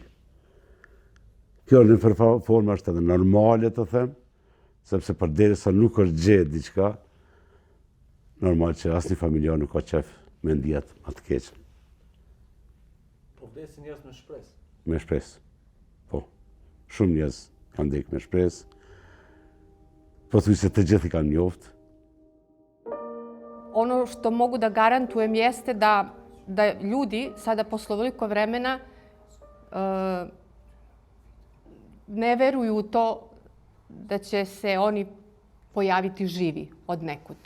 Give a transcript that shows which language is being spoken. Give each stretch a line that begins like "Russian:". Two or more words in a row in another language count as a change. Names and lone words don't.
Albanian: Kjo në një formë është edhe normale të them, sepse përderisa nuk është gjetë diçka, normal që asnjë familjar nuk ka qef me ndihet më të keqen. Po vdesin njerëz me shpresë. Me shpresë, po. Shumë njerëz kanë vdekur me shpresë, pothuajse të gjithë i kanë njoftë.
Serbian: Ono što mogu da garantujem jeste da ljudi sada posle ovoliko vremena ne veruju u to da će se oni pojaviti živi od nekud.